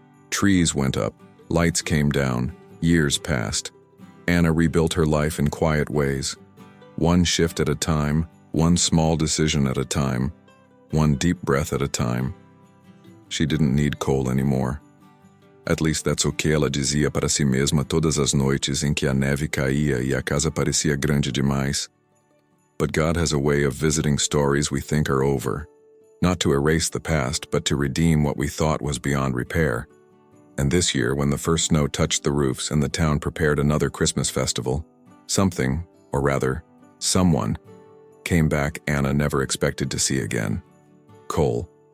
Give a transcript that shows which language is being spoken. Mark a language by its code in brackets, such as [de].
[en] Trees went up, lights came down, years passed. Anna rebuilt her life in quiet ways. One shift at a time, one small decision at a time, one deep breath at a time. She didn't need Cole anymore. At least that's [pt] o que ela dizia para si mesma todas as noites em que a neve caía e a casa parecia grande demais. [en] But God has a way of visiting stories we think are over, not to erase the past, but to redeem what we thought was beyond repair. And this year, when the first snow touched the roofs and the town prepared another Christmas festival, something, or rather, someone, came back Anna never expected to see again. Cole.